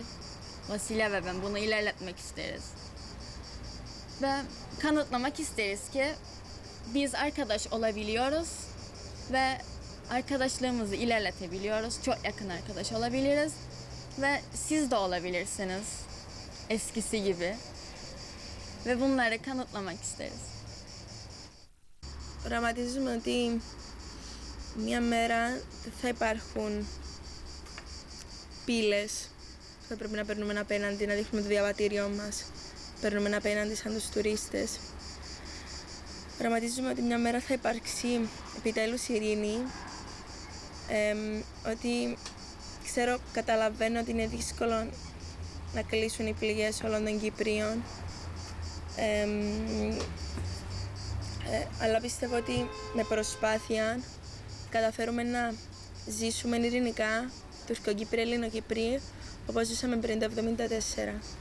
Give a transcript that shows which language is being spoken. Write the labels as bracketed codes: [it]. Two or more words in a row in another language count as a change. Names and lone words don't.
[tr] Vasilya ve ben bunu ilerletmek isteriz. Ve kanıtlamak isteriz ki biz arkadaş olabiliyoruz ve arkadaşlığımızı ilerletebiliyoruz. Çok yakın arkadaş olabiliriz ve siz de olabilirsiniz eskisi gibi. Ve bunları kanıtlamak isteriz. [el] Οραματίζουμε ότι μια μέρα δεν θα υπάρχουν πύλες που θα πρέπει να περνούμε απέναντι, να δείχνουμε το διαβατήριό μας. Περνούμε απέναντι σαν τους τουρίστες. Οραματίζουμε ότι μια μέρα θα υπάρξει επιτέλους ειρήνη, ότι καταλαβαίνω ότι είναι δύσκολο να κλείσουν οι πληγές όλων των Κυπρίων, αλλά πιστεύω ότι με προσπάθεια καταφέρουμε να ζήσουμε ειρηνικά τουρκοκύπροι, ελληνοκύπροι, όπως ζούσαμε πριν το 1974.